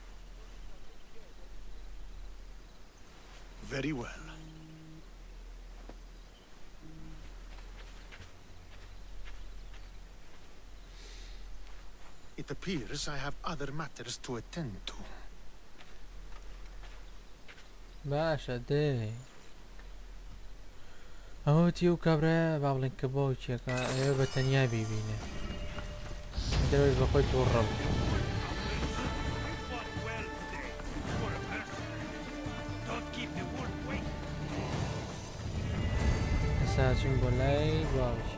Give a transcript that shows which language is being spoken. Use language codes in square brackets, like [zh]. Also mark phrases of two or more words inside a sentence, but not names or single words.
[en] Very well. It appears I have other matters to attend to. [ckb] باشە دێ ئەوەتی و کابرا با بڵێن کە بۆ چیەکە ئێوە بە تەنیا بیبینێ دەوێت بە خۆی تووڕە بوو ئێستا چین بۆ لای باوکی